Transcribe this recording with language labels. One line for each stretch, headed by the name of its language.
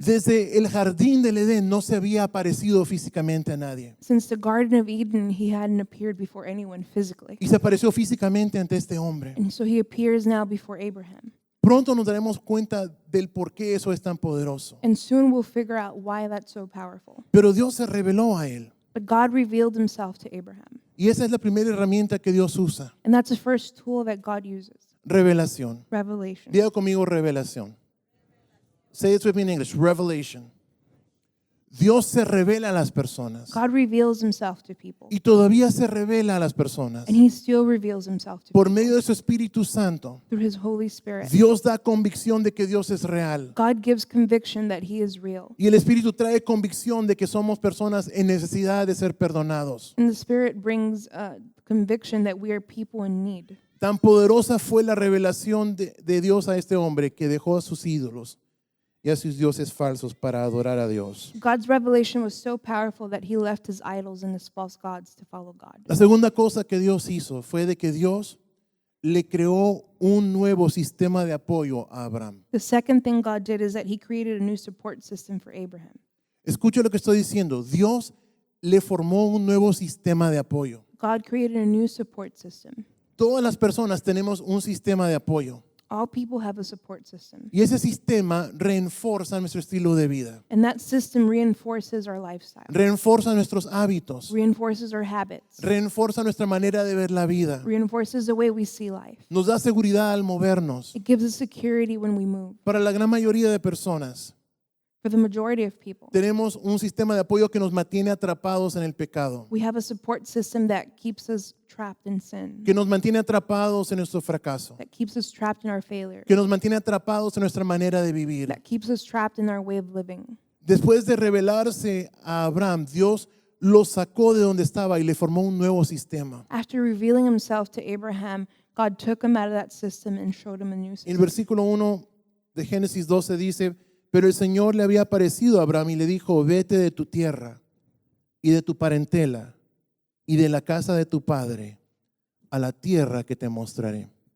Spanish: Desde el jardín del Edén no se había aparecido físicamente a nadie.
English: Since the Garden of Eden, he hadn't appeared before anyone physically.
Spanish: Y se apareció físicamente ante este hombre.
English: And so he appears now before Abraham.
Spanish: Pronto nos daremos cuenta del por qué eso es tan poderoso.
English: And soon we'll figure out why that's so powerful.
Spanish: Pero Dios se reveló a él.
English: But God revealed himself to Abraham.
Spanish: Y esa es la primera herramienta que Dios usa.
English: And that's the first tool that God uses,
Spanish: Revelación.
English: revelation.
Spanish: Diga conmigo revelación.
English: Say it with me in English. Revelation.
Spanish: Dios se revela a las personas.
English: God reveals himself to people.
Spanish: Y todavía se revela a las personas.
English: And he still reveals himself to
Spanish: Por
English: people
Spanish: medio de su Espíritu Santo,
English: through his Holy Spirit.
Spanish: Dios da convicción de que Dios es real.
English: God gives conviction that he is real.
Spanish: Y el Espíritu trae convicción de que somos personas en necesidad de ser perdonados.
English: And the Spirit brings conviction that we are people in need.
Spanish: Tan poderosa fue la revelación de Dios a este hombre que dejó a sus ídolos y a sus dioses falsos para adorar a Dios.
English: God's revelation was so powerful that he left his idols and his false gods to follow God.
Spanish: La segunda cosa que Dios hizo fue de que Dios le creó un nuevo sistema de apoyo a Abraham.
English: The second thing God did is that he created a new support system for Abraham.
Spanish: Escuche lo que estoy diciendo. Dios le formó un nuevo sistema de apoyo.
English: God created a new support system.
Spanish: Todas las personas tenemos un sistema de apoyo.
English: All people have a support system.
Spanish: Y ese sistema reenforza nuestro estilo de vida.
English: And that system reinforces our lifestyle,
Spanish: Reenforza nuestros hábitos.
English: reinforces our habits,
Spanish: Reenforza nuestra manera de ver la vida.
English: reinforces the way we see life.
Spanish: Nos da seguridad al movernos.
English: It gives us security when we move.
Spanish: Para la gran mayoría de personas,
English: For the majority of people,
Spanish: tenemos un sistema de apoyo que nos mantiene atrapados en el pecado,
English: we have a support system that keeps us trapped in sin,
Spanish: que nos mantiene atrapados en nuestro fracaso,
English: that keeps us trapped in our failure,
Spanish: que nos mantiene atrapados en nuestra manera de vivir.
English: that keeps us trapped in our way of living.
Spanish: Después de revelarse a Abraham, Dios lo sacó de donde estaba y le formó un nuevo sistema.
English: After revealing himself to Abraham, God took him out of that system and showed him a new
Spanish: En el
English: system.
Spanish: versículo 1 de Génesis 12 dice, pero el Señor le había aparecido a Abraham y le dijo, vete de tu tierra y de tu parentela y de la casa de tu padre a la tierra que te mostraré.